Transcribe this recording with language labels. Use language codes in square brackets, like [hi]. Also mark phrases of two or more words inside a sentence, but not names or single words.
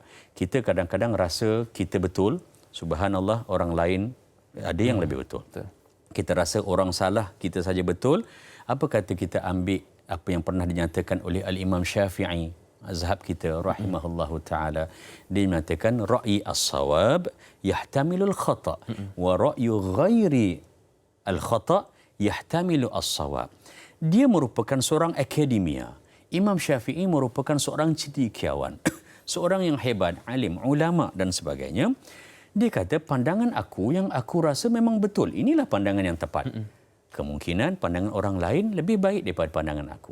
[ms] Kita kadang-kadang rasa kita betul, subhanallah orang lain ada yang lebih betul. Kita rasa orang salah, kita saja betul. Apa kata kita ambil apa yang pernah dinyatakan oleh Al-Imam Syafi'i, mazhab kita [ar] رحمه الله تعالى. [ms] Dia menyatakan [ar] رأيي الصواب يحتمل الخطأ ورأي غيري الخطأ يحتمل الصواب. [ms] Dia merupakan seorang akademia. Imam Syafi'i merupakan seorang cendekiawan, seorang yang hebat, alim, ulama dan sebagainya. Dia kata pandangan aku yang aku rasa memang betul. Inilah pandangan yang tepat. Kemungkinan pandangan orang lain lebih baik daripada pandangan aku.